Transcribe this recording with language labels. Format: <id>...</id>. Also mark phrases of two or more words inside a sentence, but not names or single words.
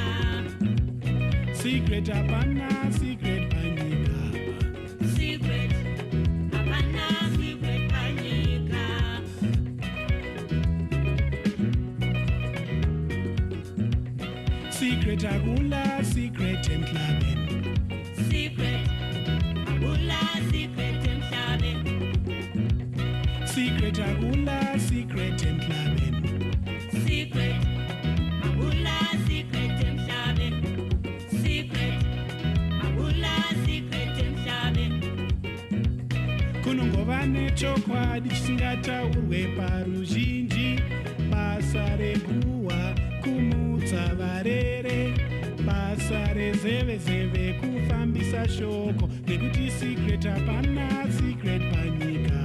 <sn>Secret hapana, secret panyika. Secret hapana, secret panyika.</sn> <nd>Secret agula, secret emhlabeni. Secret agula, secret emhlabeni. Secret agula, secret emhlabeni. Secret agula, secret emhlabeni. Secret agula, secret emhlabeni.</nd> <sn>Kunongova chokwadi chisingataurwe paruzhinji. Basa rekuwa kumutsa varere. Basa rezeve kufambisa shoko. Nekuti secret hapana, secret panyika.</sn>